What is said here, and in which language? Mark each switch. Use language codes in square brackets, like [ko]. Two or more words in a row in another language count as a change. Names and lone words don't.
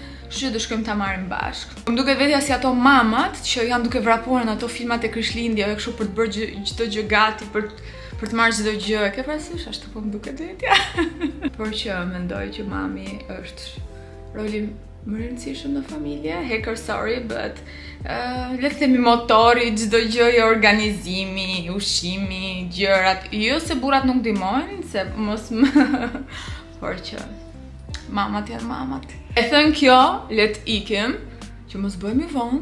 [sq] Kështu që do shkojmë ta marrim bashkë. Më duket vetja si ato mamat që janë duke vrapuar në ato filmat e Krishtlindjeve kështu për të bërë çdo gjë gati për të marrë çdo gjë. Ke parasysh ashtu po më duket vetja. Por që mendoj që mami është roli më rëndësishëm në familje, [en] hacker sorry, but [sq] le të themi motori, çdo gjë, organizimi, ushqimi, gjërat. Jo se burrat nuk ndihmojnë, se mos më por që mamat janë mamat. E thënë kjo, le të ikim, që mos bëhemi vonë.